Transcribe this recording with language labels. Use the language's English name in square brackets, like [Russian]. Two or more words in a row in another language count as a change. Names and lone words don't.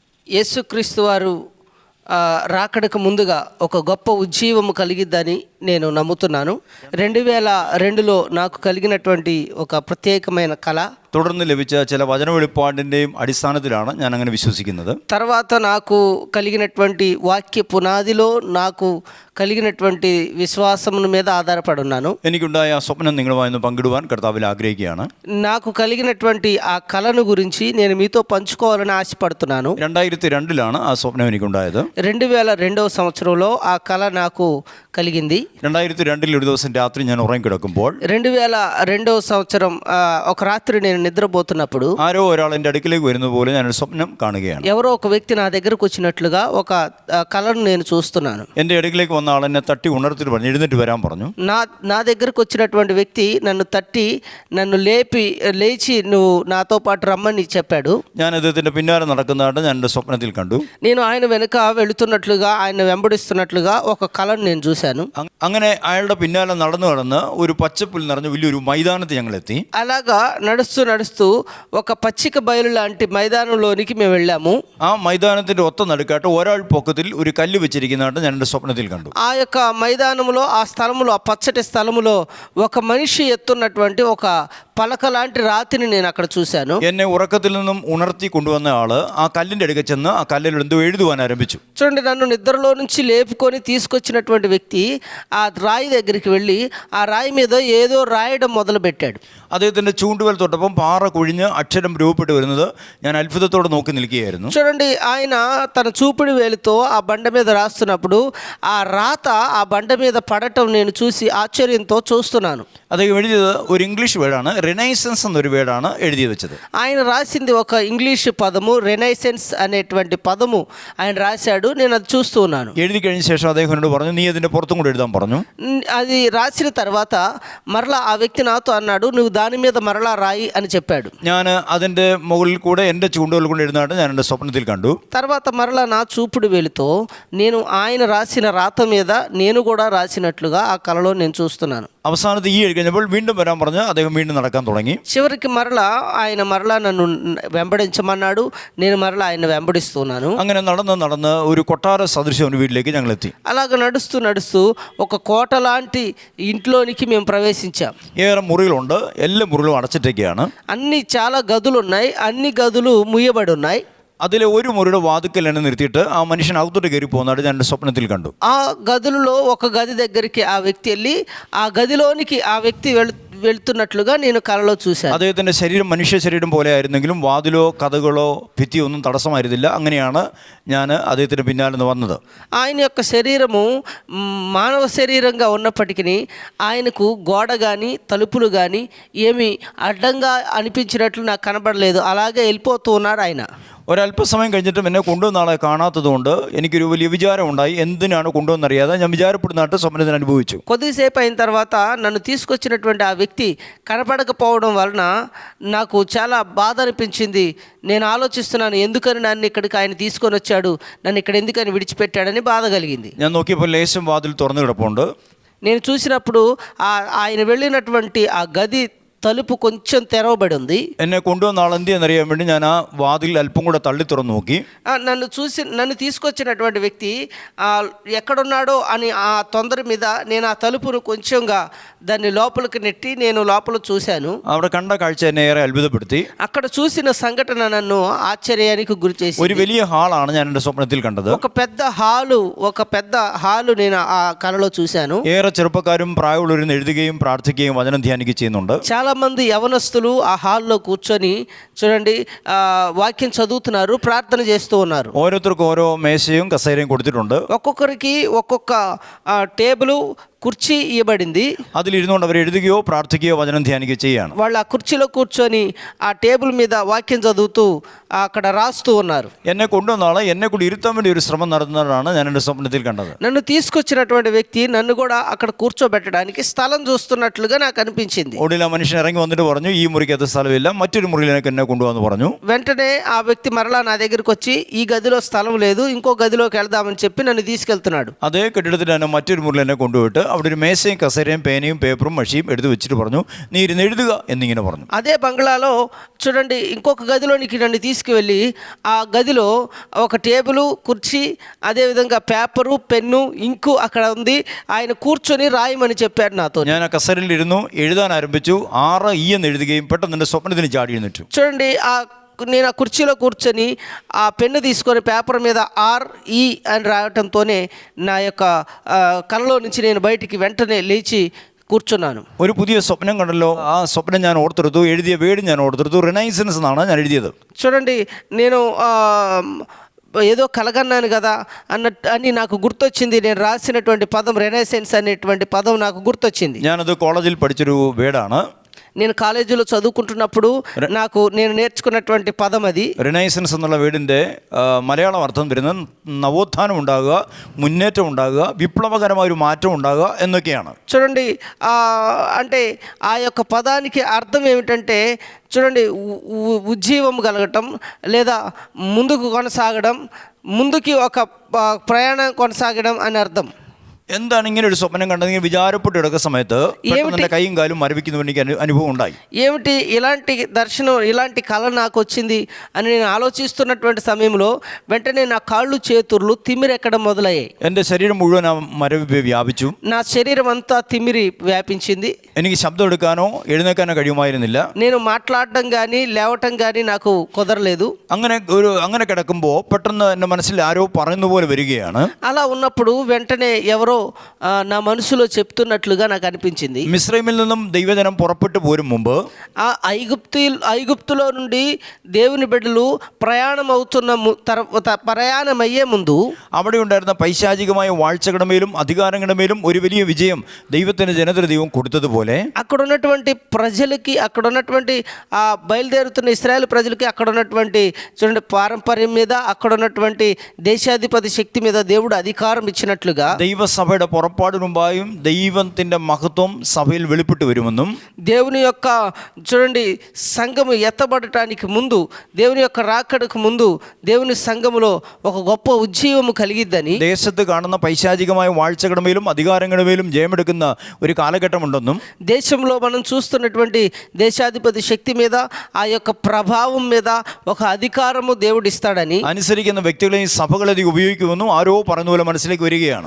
[Telugu] యేసుక్రీస్తు వారు రాకడకు ముందుగా ఒక గొప్ప ఉజ్జీవము కలిగిద్దని నేను నమ్ముతున్నాను. 2002లో నాకు కలిగినటువంటి ఒక ప్రత్యేకమైన కళ [Malayalam] തുടർന്ന് ലഭിച്ച ചില വചന വെളിപ്പാടിൻ്റെയും അടിസ്ഥാനത്തിലാണ് ഞാൻ അങ്ങനെ വിശ്വസിക്കുന്നത്. [Telugu] తర్వాత నాకు కలిగినటువంటి వాక్య పునాదిలో నాకు కలిగినటువంటి విశ్వాసముల మీద ఆధారపడి ఉన్నాను. [Malayalam] എനിക്കുണ്ടായ ആ സ്വപ്നം നിങ്ങളുമായി ഒന്ന് പങ്കിടുവാൻ കർത്താവിൽ ആഗ്രഹിക്കുകയാണ്. [Telugu] నాకు కలిగినటువంటి ఆ కళను గురించి నేను మీతో పంచుకోవాలని ఆశపడుతున్నాను. [Malayalam] 2002ലാണ് ఆ സ്വപ്നം എനിക്കുണ്ടായത്. [Telugu] 2002వ సంవత్సరంలో ఆ కళ నాకు కలిగింది. [Malayalam] 2002 ഒരു ദിവസം രാത്രി ഞാൻ ഉറങ്ങിക്കിടക്കുമ്പോൾ [Telugu] 2002వ సంవత్సరం ఒక రాత్రి నేను నిద్రపోతున్నప్పుడు [Malayalam] ആരോ ഒരാൾ എൻ്റെ അടുക്കിലേക്ക് വരുന്നത് പോലെ ഞാനൊരു സ്വപ്നം കാണുകയാണ്. [Telugu] ఎవరో ఒక వ్యక్తి నా దగ్గరకు వచ్చినట్లుగా ఒక కళను నేను చూస్తున్నాను. [Malayalam] എൻ്റെ അടുക്കിലേക്ക് വന്ന ആൾ എന്നെ തട്ടി ഉണർത്തിട്ട് പറഞ്ഞു, എഴുന്നേറ്റ് വരാൻ പറഞ്ഞു. [Telugu] నా దగ్గరకు వచ్చినటువంటి వ్యక్తి నన్ను తట్టి నన్ను లేచి నువ్వు నాతో పాటు రమ్మని చెప్పాడు. [Malayalam] ഞാൻ അദ്ദേഹത്തിൻ്റെ പിന്നാലെ നടക്കുന്നതായിട്ട് ഞാൻ എൻ്റെ സ്വപ്നത്തിൽ കണ്ടു. [Telugu] నేను ఆయన వెనుక వెళుతున్నట్లుగా ఆయన వెంబడిస్తున్నట్లుగా ఒక కళను నేను చూశాను. [Malayalam] അങ്ങനെ അയാളുടെ പിന്നാലെ നടന്ന് ഒരു പച്ചപ്പുൽ നിറഞ്ഞ വലിയൊരു മൈതാനത്ത് ഞങ്ങൾ എത്തി. [Telugu] అలాగా నడుస్తూ ఒక పచ్చిక బయలు లాంటి మైదానంలోనికి మేము వెళ్ళాము. [Malayalam] ആ മൈതാനത്തിന്റെ ഒത്ത നടുക്കായിട്ട് ഒരാൾ പൊക്കത്തിൽ ഒരു കല്ല് വെച്ചിരിക്കുന്നതായിട്ട് ഞാൻ എൻ്റെ സ്വപ്നത്തിൽ കണ്ടു. [Telugu] ఆ యొక్క మైదానంలో ఆ స్థలములో ఆ పచ్చటి స్థలములో ఒక మనిషి ఎత్తున్నటువంటి ఒక పలక లాంటి రాతిని నేను అక్కడ చూశాను. [Malayalam] എന്നെ ഉറക്കത്തിൽ നിന്നും ഉണർത്തി കൊണ്ടുവന്ന ആള് ആ കല്ലിന്റെ അടുക്ക ചെന്ന് ആ കല്ലിൽ എന്തോ എഴുതുവാൻ ആരംഭിച്ചു. [Telugu] చూడండి, నన్ను నిద్రలో నుంచి లేపుకొని తీసుకొచ్చినటువంటి వ్యక్తి ఆ రాయి దగ్గరికి వెళ్ళి ఆ రాయి మీద ఏదో రాయడం మొదలు పెట్టాడు. [Malayalam] അദ്ദേഹത്തിന്റെ ചൂണ്ടുവൽ തൊട്ടപ്പം പാറ കുഴിഞ്ഞ് അക്ഷരം രൂപപ്പെട്ട് വരുന്നത് ഞാൻ അത്ഭുതത്തോടെ നോക്കി നിൽക്കുകയായിരുന്നു. [Telugu] చూడండి, ఆయన తన చూపుడు వేలుతో ఆ బండ మీద రాస్తున్నప్పుడు ఆ రాత ఆ బండ మీద పడటం నేను చూసి ఆశ్చర్యంతో చూస్తున్నాను. [Malayalam] അദ്ദേഹം എഴുതിയത് ഒരു ഇംഗ്ലീഷ് വേർഡാണ്, റിനൈസൻസ് എന്നൊരു വേർഡാണ് എഴുതി വെച്ചത്. [Telugu] ఆయన రాసింది ఒక ఇంగ్లీష్ పదము, రెనైసెన్స్ అనేటువంటి పదము ఆయన రాశాడు. నేను అది చూస్తూ ఉన్నాను. [Malayalam] എഴുതി കഴിഞ്ഞ ശേഷം അദ്ദേഹം എന്നോട് പറഞ്ഞു, നീ അതിന്റെ പുറത്തും കൂടെ എഴുതാൻ പറഞ്ഞു. [Telugu] అది రాసిన తర్వాత మరలా ఆ వ్యక్తి నాతో అన్నాడు, నువ్వు దాని మీద మరలా రాయి అని చెప్పాడు. [Malayalam] ഞാൻ അതിന്റെ മുകളിൽ കൂടെ എൻ്റെ ചൂണ്ടുകൾ കൊണ്ട് എഴുതാനായിട്ട് ഞാൻ എൻ്റെ സ്വപ്നത്തിൽ കണ്ടു. [Telugu] తర్వాత మరలా నా చూపుడు వేలుతో నేను ఆయన రాసిన రాత మీద నేను కూడా రాసినట్లుగా ఆ కళలో నేను చూస్తున్నాను. [Malayalam] അവസാനത്ത് ഈ എഴുതി കഴിഞ്ഞപ്പോൾ വീണ്ടും വരാൻ പറഞ്ഞ് അദ്ദേഹം വീണ്ടും നടക്കാൻ തുടങ്ങി. [Telugu] చివరికి ఆయన మరలా నన్ను వెంబడించమన్నాడు. నేను మరలా ఆయన వెంబడిస్తున్నాను. [Malayalam] അങ്ങനെ നടന്ന് ഒരു കൊട്ടാര സദൃശ്യം ഒരു വീട്ടിലേക്ക് ഞങ്ങൾ എത്തി. [Telugu] అలాగ నడుస్తూ ఒక కోట లాంటి ఇంట్లోనికి మేము ప్రవేశించాం. [Malayalam] ഏറെ മുറികളുണ്ട്, എല്ലാ മുറികളും അടച്ചിട്ടൊക്കെയാണ്. [Telugu] అన్ని చాలా గదులు ఉన్నాయి, అన్ని గదులు ముయ్యబడి ఉన్నాయి. [Malayalam] അതിലെ ഒരു മുറിയുടെ വാതുക്കൽ എന്നെ നിർത്തിയിട്ട് ആ മനുഷ്യൻ അകത്തോട്ട് കയറി പോകുന്നതായിട്ട് ഞാൻ എൻ്റെ സ്വപ്നത്തിൽ കണ്ടു. [Telugu] ఆ గదులలో ఒక గది దగ్గరికి ఆ వ్యక్తి వెళ్ళి ఆ గదిలోనికి ఆ వ్యక్తి వెళ్తున్నట్లుగా నేను కలలో చూశాను. [Malayalam] അദ്ദേഹത്തിൻ്റെ ശരീരം മനുഷ്യ ശരീരം പോലെ ആയിരുന്നെങ്കിലും വാതിലോ കഥകളോ ഭിത്തിയോ ഒന്നും തടസ്സമായിരുന്നില്ല. അങ്ങനെയാണ് ഞാൻ അദ്ദേഹത്തിൻ്റെ പിന്നാലെ നിന്ന് വന്നത്. [Telugu] ఆయన యొక్క శరీరము మానవ శరీరంగా ఉన్నప్పటికీ ఆయనకు గోడ కానీ తలుపులు కానీ ఏమీ అడ్డంగా అనిపించినట్లు నాకు కనబడలేదు. అలాగే వెళ్ళిపోతూ ఉన్నాడు ఆయన. [Malayalam] ഒരല്പസമയം കഴിഞ്ഞിട്ടും എന്നെ കൊണ്ടുവന്ന ആളെ കാണാത്തതുകൊണ്ട് എനിക്കൊരു വലിയ വിചാരം ഉണ്ടായി. എന്തിനാണ് കൊണ്ടുവന്നറിയാതെ ഞാൻ വിചാരപ്പെടുന്നതായിട്ട് സ്വപ്നത്തിന് അനുഭവിച്ചു. [Telugu] కొద్దిసేపు అయిన తర్వాత నన్ను తీసుకొచ్చినటువంటి ఆ వ్యక్తి కనపడకపోవడం వలన నాకు చాలా బాధ అనిపించింది. నేను ఆలోచిస్తున్నాను, ఎందుకని నన్ను ఇక్కడికి ఆయన తీసుకొని వచ్చాడు, నన్ను ఇక్కడ ఎందుకని విడిచిపెట్టాడని బాధ కలిగింది. [Malayalam] ഞാൻ നോക്കിയപ്പോൾ ലേശം വാതിൽ തുറന്നു കിടപ്പുണ്ട്. [Telugu] నేను చూసినప్పుడు ఆయన వెళ్ళినటువంటి ఆ గది తలుపు కొంచెం తెరవబడి ఉంది. [Malayalam] എന്നെ കൊണ്ടുവന്ന ആൾ എന്ത് എന്നറിയാൻ വേണ്ടി ഞാൻ ആ വാതിൽ അല്പം കൂടെ തള്ളി തുറന്നു നോക്കി. [Telugu] నన్ను తీసుకొచ్చినటువంటి వ్యక్తి ఎక్కడున్నాడో అని ఆ తొందర మీద నేను ఆ తలుపును కొంచెంగా దాన్ని లోపలికి నెట్టి నేను లోపల చూశాను. [Malayalam] അവിടെ కണ്ട కాഴ്ച എന്നെ ഏറെ അത്ഭുതപ്പെടുത്തി. [Telugu] అక్కడ చూసిన సంఘటన నన్ను ఆశ్చర్యానికి గురి చేసింది. [Malayalam] ഒരു വലിയ ഹാളാണ് ഞാൻ എൻ്റെ സ്വപ്നത്തിൽ കണ്ടത്. [Telugu] ఒక పెద్ద హాలు నేను ఆ కలలో చూశాను. [Malayalam] ഏറെ ചെറുപ്പക്കാരും പ്രായമുള്ളവരും എഴുതുകയും പ്രാർത്ഥിക്കുകയും വചനം ധ്യാനിക്കുകയും ചെയ്യുന്നുണ്ട്. [Telugu] చాలా మంది యవనస్తులు ఆ హాల్లో కూర్చొని చూడండి వాక్యం చదువుతున్నారు, ప్రార్థన చేస్తూ ఉన్నారు. [Malayalam] ഓരോരുത്തർക്കും ഓരോ മേശയും കസേരയും കൊടുത്തിട്ടുണ്ട്. [Telugu] ఒక్కొక్కరికి ఒక్కొక్క టేబుల్ కుర్చీ ఇవ్వబడింది. [Malayalam] അതിലിരുന്നുകൊണ്ട് അവർ എഴുതുകയോ പ്രാർത്ഥിക്കുകയോ വചനം ധ്യാനിക്കുകയോ ചെയ്യാണ്. [Telugu] వాళ్ళు ఆ కుర్చీలో కూర్చొని ఆ టేబుల్ మీద వాక్యం చదువుతూ అక్కడ రాస్తూ ఉన్నారు. [Malayalam] എന്നെ കൊണ്ടുവന്ന ആളെ എന്നെ കൂടി ഇരുത്താൻ വേണ്ടി ഒരു ശ്രമം നടത്തുന്നതാണ് ഞാൻ എൻ്റെ സ്വപ്നത്തിൽ കണ്ടത്. [Telugu] నన్ను తీసుకొచ్చినటువంటి వ్యక్తి నన్ను కూడా అక్కడ కూర్చోబెట్టడానికి స్థలం చూస్తున్నట్లుగా నాకు అనిపించింది. [Malayalam] ഒടുവിൽ ആ മനുഷ്യൻ ഇറങ്ങി വന്നിട്ട് പറഞ്ഞു, ഈ മുറിക്കകത്ത് സ്ഥലമില്ല, മറ്റൊരു മുറിയിലേക്ക് എന്നെ കൊണ്ടുവന്ന് പറഞ്ഞു. [Telugu] వెంటనే ఆ వ్యక్తి మరలా నా దగ్గరికి వచ్చి ఈ గదిలో స్థలం లేదు, ఇంకో గదిలోకి వెళ్దామని చెప్పి నన్ను తీసుకెళ్తున్నాడు. [Malayalam] അതേ കെട്ടിടത്തിൽ തന്നെ മറ്റൊരു മുറിയിൽ എന്നെ കൊണ്ടുപോയിട്ട് അവിടെ ഒരു മേശയും കസേരയും പേനയും പേപ്പറും മഷിയും എടുത്ത് വെച്ചിട്ട് പറഞ്ഞു, നീ ഇരുന്ന് എഴുതുക എന്നിങ്ങനെ പറഞ്ഞു. [Telugu] అదే బంగ్లాలో చూడండి ఇంకొక గదిలోనికి నన్ను తీసుకువెళ్ళి ఆ గదిలో ఒక టేబుల్ కుర్చీ అదేవిధంగా పేపరు పెన్ను ఇంకు అక్కడ ఉంది. ఆయన కూర్చొని రాయమని చెప్పాడు నాతో. [Malayalam] ഞാൻ ആ കസേരയിൽ ഇരുന്നു, എഴുതാൻ ആരംഭിച്ചു. 6E എന്ന് എഴുതുകയും പെട്ടെന്ന് എൻ്റെ സ്വപ്നത്തിന് ചാടി എഴുന്നേറ്റു. [Telugu] చూడండి నేను ఆ కుర్చీలో కూర్చొని ఆ పెన్ను తీసుకొని పేపర్ మీద RE అని రాయటంతోనే నా యొక్క కలలో నుంచి నేను బయటికి వెంటనే లేచి కూర్చున్నాను. [Malayalam] ഒരു പുതിയ സ്വപ്നം കണ്ടല്ലോ. ആ സ്വപ്നം ഞാൻ ഓർത്തെടുത്തു, എഴുതിയ വേർഡ് ഞാൻ ഓർത്തെടുത്തു. റിനൈസൻസ് എന്നാണ് ഞാൻ എഴുതിയത്. [Telugu] చూడండి నేను ఏదో కలగన్నాను కదా అని నాకు గుర్తొచ్చింది. నేను రాసినటువంటి పదం రెనైసెన్స్ అనేటువంటి పదం నాకు గుర్తొచ్చింది. [Malayalam] ഞാനത് കോളേജിൽ പഠിച്ചൊരു വേർഡാണ്. [Telugu] నేను కాలేజీలో చదువుకుంటున్నప్పుడు నేను నేర్చుకున్నటువంటి పదం అది. [Malayalam] റിനൈസൻസ് എന്നുള്ള വേർഡിൻ്റെ മലയാളം അർത്ഥം വരുന്നത് നവോത്ഥാനം ഉണ്ടാകുക, മുന്നേറ്റം ഉണ്ടാകുക, വിപ്ലവകരമായ ഒരു മാറ്റം ഉണ്ടാകുക എന്നൊക്കെയാണ്. [Telugu] చూడండి అంటే ఆ యొక్క పదానికి అర్థం ఏమిటంటే చూడండి ఉజ్జీవం కలగటం లేదా ముందుకు కొనసాగడం, ముందుకి ఒక ప్రయాణం కొనసాగడం అని అర్థం. [Malayalam] എന്താണ് ഇങ്ങനെ ഒരു സ്വപ്നം കണ്ടതെങ്കിൽ വിചാരപ്പെട്ട് കിടക്കുന്ന സമയത്ത് എൻ്റെ കൈയും കാലും മരവിക്കുന്ന എനിക്ക് അനുഭവം ഉണ്ടായി. [Telugu] ఏమిటి ఇలాంటి దర్శనం, ఇలాంటి కళ నాకు వచ్చింది అని నేను ఆలోచిస్తున్నటువంటి సమయంలో వెంటనే నా కాళ్ళు చేతులు తిమ్మిరెక్కడం మొదలయ్యాయి. [Malayalam] എൻ്റെ శరీരം മുഴുവൻ ആ മരവിപ്പ് വ്യാപിച്ചു. [Telugu] నా శరీరం అంతా తిమ్మిరి వ్యాపించింది. [Malayalam] എനിക്ക് ശബ്ദം എടുക്കാനോ എഴുന്നേക്കാനോ കഴിയുമായിരുന്നില്ല. [Telugu] నేను మాట్లాడడం కానీ లేవటం కానీ నాకు కుదరలేదు. [Malayalam] അങ്ങനെ കിടക്കുമ്പോൾ പെട്ടെന്ന് എൻ്റെ മനസ്സിൽ ആരോ പറയുന്ന പോലെ വരികയാണ്. [Telugu] అలా ఉన్నప్పుడు వెంటనే ఎవరో నా మనసులో చెప్తున్నట్లుగా నాకు అనిపించింది. [Malayalam] మిస్రయీమిൽ നിന്നും ദൈവജനം പുറപ്പെട്ടു പോരും മുമ്പ് [Telugu] ఆ ఐగుప్తులో నుండి దేవుని బిడ్డలు ప్రయాణమయ్యే ముందు [Malayalam] അവിടെ ഉണ്ടായിരുന്ന പൈശാചികമായ വാഴ്ചകളുടെ മേലും അധികാരങ്ങളുടെ മേലും ഒരു വലിയ വിജയം ദൈവത്തിന്റെ ജനതയുടെ ദൈവം കൊടുത്തതുപോലെ [Telugu] అక్కడ ఉన్నటువంటి ప్రజలకి, అక్కడ ఉన్నటువంటి ఆ బయలుదేరుతున్న ఇశ్రాయేలు ప్రజలకి అక్కడ ఉన్నటువంటి చూడండి పారంపర్యం మీద, అక్కడ ఉన్నటువంటి దేశాధిపతి శక్తి మీద దేవుడు అధికారం ఇచ్చినట్లుగా [Malayalam] ദൈവസഭയുടെ പുറപ്പാടിന് മുമ്പായും ദൈവത്തിന്റെ മഹത്വം സഭയിൽ വെളിപ്പെട്ടു വരുമെന്നും [Telugu] దేవుని యొక్క చూడండి సంఘము ఎత్తబడటానికి ముందు, దేవుని యొక్క రాకడకు ముందు దేవుని సంఘములో ఒక గొప్ప ఉజ్జీవము కలిగిద్దని, [Malayalam] ദേശത്ത് കാണുന്ന പൈശാചികമായ വാഴ്ചകളുടെ മേലും അധികാരങ്ങളുടെ മേലും ജയമെടുക്കുന്ന ഒരു കാലഘട്ടമുണ്ടെന്നും, [Telugu] దేశంలో మనం చూస్తున్నటువంటి దేశాధిపతి శక్తి మీద, ఆ యొక్క ప్రభావం మీద ఒక అధికారము దేవుడు ఇస్తాడని, [Malayalam] അനുസരിക്കുന്ന വ്യക്തികളെയും സഭകളെയും ഉപയോഗിക്കുമെന്നും ആരോ പറയുന്ന പോലെ മനസ്സിലേക്ക് വരികയാണ്.